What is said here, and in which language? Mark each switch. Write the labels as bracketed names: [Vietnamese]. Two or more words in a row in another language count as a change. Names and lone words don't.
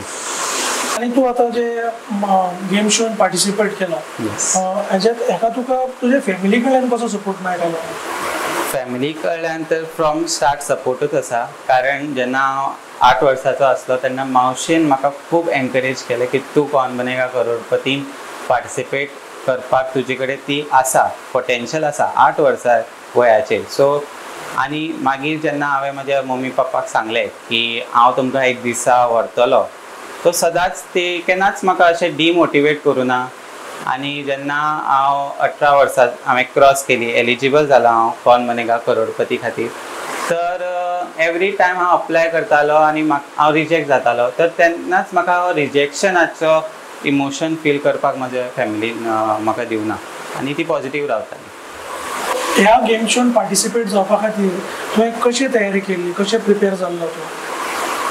[Konkani] आनी तूं आतां जे [English] game showan participate [Konkani] केलो, हेका तुका तुजे फॅमिली कडल्यान कसो सपोर्ट मेळटालो? फॅमिली कडल्यान तर [English] from start supportuch [Konkani] आसा. कारण जेन्ना हांव 8 वर्साचो आसलो तेन्ना मावशेन म्हाका खूब एनकरेज केलें की तूं कौन बनेगा करोडपतीन पार्टिसिपेट करपाक तुजे कडेन ती आसा, पोटेन्शियल आसा 8 वर्सां वयाचेर. सो आनी मागीर जेन्ना हांवें म्हज्या मम्मी पप्पाक सांगलें की हांव तुमकां एक दिसा व्हरतलो, तो सदांच ते केन्नाच म्हाका अशें डिमोटिवेट करूं ना. आनी जेन्ना हांव 18 वर्सां हांवें क्रॉस केली, एलिजिबल जालो हांव कौन बनेगा करोडपती खातीर, तर [English] every time [Konkani] हांव अप्लाय करतालो आनी हांव रिजेक्ट जातालो. तर तेन्नाच म्हाका [English] rejectionacho emotion feel [Konkani] करपाक म्हज्या फॅमिलीन म्हाका दिवना आनी ती पॉझिटीव रावताली. ह्या [English] game showan participate [Konkani] जावपा खातीर तुवें कशी तयारी केली, कशें प्रिपेर जाल्लो तूं?